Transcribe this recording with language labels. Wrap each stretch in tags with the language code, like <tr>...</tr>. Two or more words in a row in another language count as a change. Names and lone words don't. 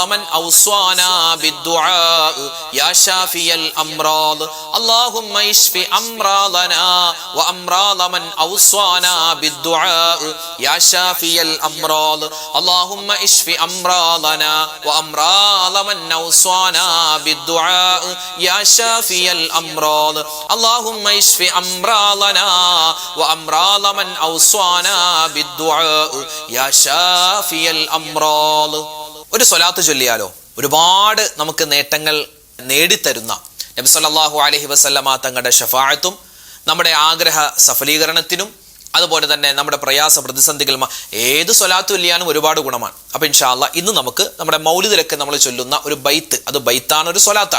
<ar>من أوصانا بالدعاء يا شافي الأمراض اللهم اشف أمراضنا وأمراض من أوصانا بالدعاء يا شافي الأمراض اللهم اشف أمراضنا وأمراض من أوصانا بالدعاء يا شافي الأمراض اللهم اشف أمراضنا وأمراض من أوصانا بالدعاء يا شافي الأمراض.</ar> <ml>ഒരു സ്വലാത്ത് ചൊല്ലിയാലോ ഒരുപാട് നമുക്ക് നേട്ടങ്ങൾ നേടിത്തരുന്ന നബി</ml> <ar>صلى الله عليه وسلم</ar> <ml>തങ്ങളുടെ ശഫാഅത്തും നമ്മുടെ ആഗ്രഹ സഫലീകരണത്തിനും അതുപോലെ തന്നെ നമ്മുടെ പ്രയാസ പ്രതിസന്ധികൾ ഏത് സ്വലാത്തു ചൊല്ലിയാനും ഒരുപാട് ഗുണമാണ്. അപ്പൊ</ml> <ar>إن شاء الله</ar> <ml>ഇന്ന് നമുക്ക് നമ്മുടെ മൗലിദിലൊക്കെ നമ്മൾ ചൊല്ലുന്ന ഒരു ബൈത്ത്, അത് ബൈത്താണ്, ഒരു സ്വലാത്താണ്.</ml>